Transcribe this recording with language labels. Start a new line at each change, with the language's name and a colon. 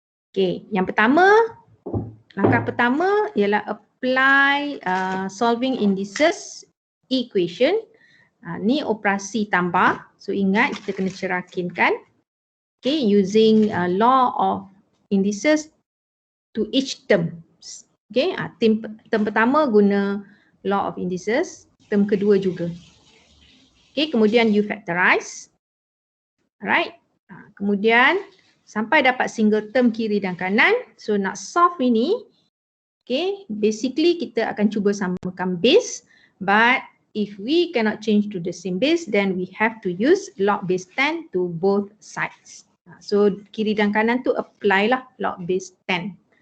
Malay: Okay, yang pertama, langkah pertama ialah apply solving indices equation. Ni operasi tambah, so ingat kita kena cerakinkan.
English: Okay, using law of indices to each term.
Malay: Okay, term pertama guna law of indices, term kedua juga.
English: Okay,
Malay: kemudian
English: you factorize.
Malay: Alright, kemudian sampai dapat single term kiri dan kanan.
English: So
Malay: nak solve ini,
English: okay, basically
Malay: kita akan cuba samakan base,
English: but if we cannot change to the same base, then we have to use log base 10 to both sides.
Malay: So kiri dan kanan tu apply lah log base 10.